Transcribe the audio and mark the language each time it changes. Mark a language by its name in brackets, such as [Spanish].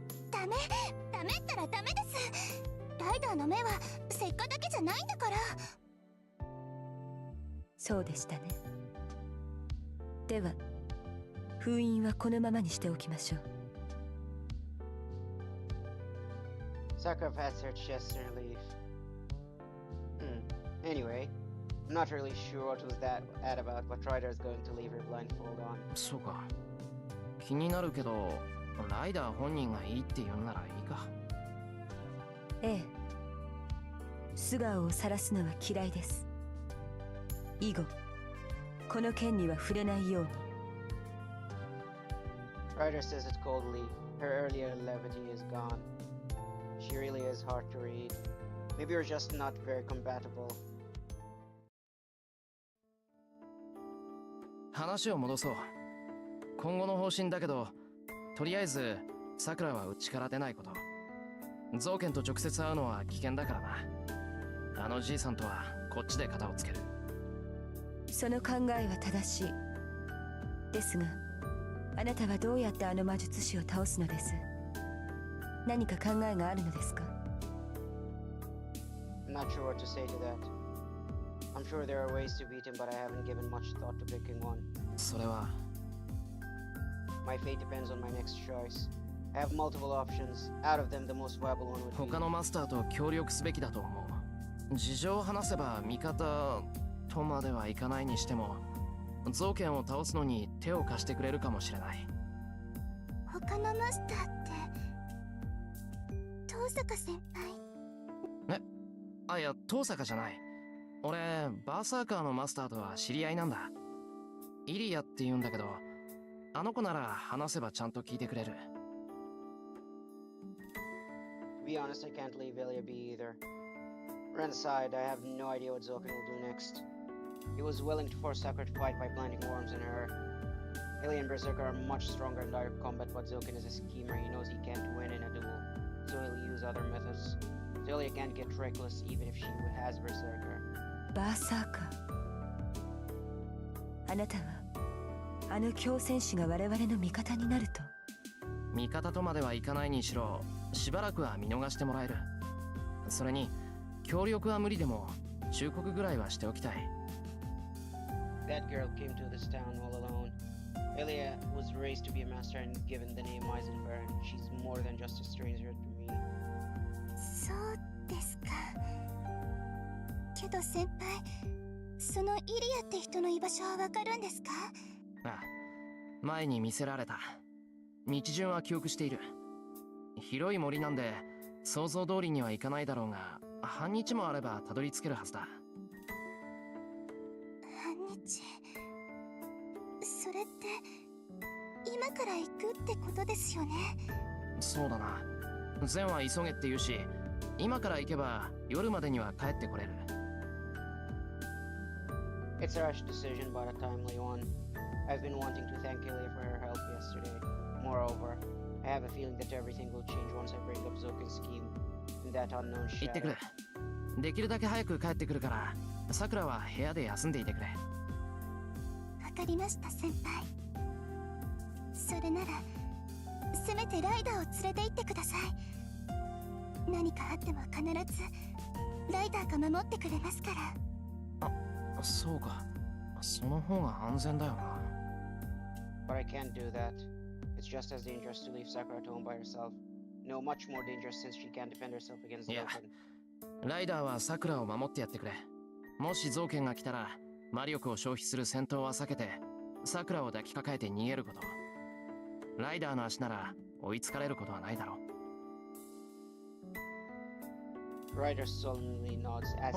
[Japanese] ダメったらダメです。ライダーの目は石化だけじゃないんだから。そうでしたね。では封印はこのままにしておきましょう。 [English] Sakura pats her chest in relief. Anyway, I'm not really sure what was that at about, but Ryder is going to leave her blindfold on. [Japanese] そうか。気になるけど、ライダー本人がいいって言うならいいか。ええ。素顔を晒すのは嫌いです。以後、この件には触れないように。 [English] Ryder says it coldly. Her earlier levity is gone. She really is hard to read. Maybe we're just not very compatible. [Japanese] 話を戻そう。今後の方針だけど、とりあえずさくらはうちから出ないこと。ゾウケンと直接会うのは危険だからな。あのじいさんとはこっちで肩をつける。その考えは正しい。ですが、あなたはどうやってあの魔術師を倒すのです？何か考えがあるのですか？ [English] I'm not sure what to say to that. I'm sure there are ways to beat him, but I haven't given much thought to picking one. [Japanese] それは [English] My fate depends on my next choice. I have multiple options. Out of them, the most viable one would be... [Japanese] 他のマスターと協力すべきだと思う。事情を話せば味方とまではいかないにしても、ゾウケンを倒すのに手を貸してくれるかもしれない。他のマスターって遠坂先輩？あ、いや、遠坂じゃない。俺、バーサーカーのマスターとは知り合いなんだ。イリアって言うんだけど、あの子なら話せばちゃんと聞いてくれる。 [English] To be honest, I can't leave Ilya be either. Run aside, I have no idea what Zoken will do next. He was willing to force Sakura to fight by planting worms in her. Ilya and Berserker are much stronger in direct combat, but Zoken is a schemer. He knows he can't win in a duel, so he'll use other methods. So Ilya can't get reckless even if she has Berserker. [Japanese] バーサーカー。あなたはあの強戦士が我々の味方になると？味方とまではいかないにしろ、しばらくは見逃してもらえる。それに協力は無理でも忠告ぐらいはしておきたい。 [English] That girl came to this town all alone. Ilya was raised to be a master and given the name Eisenberg. She's more than just a stranger to me. [Japanese] そうですか。けど先輩、そのイリアって人の居場所はわかるんですか？ああ、前に見せられた。道順は記憶している。広い森なんで想像通りにはいかないだろうが、半日もあればたどり着けるはずだ。半日。それって今から行くってことですよね。そうだな。善は急げって言うし、今から行けば夜までには帰ってこれる。 [English] It's a rash decision, but a timely one. I've been wanting to thank Ilya for her help yesterday. Moreover, I have a feeling that everything will change once I break up Zoken's scheme in that unknown [Japanese] 行ってく [English] shadow. [Japanese] る。できるだけ早く帰ってくるから、さくらは部屋で休んでいてくれ。わかりました先輩。それならせめてライダーを連れて行ってください。何かあっても必ずライダーが守ってくれますから。そうか。その方が安全だよな。 [English] But I can't do that. It's just as dangerous to leave Sakura at home by herself. No, much more dangerous since she can't defend herself against Yeah. Zoken. [Japanese] ライダーはさくらを守ってやってくれ。もしゾウケンが来たら、魔力を消費する戦闘は避けて、さくらを抱きかかえて逃げること。ライダーの足なら追いつかれることはないだろう。 [English] Ryder solemnly nods as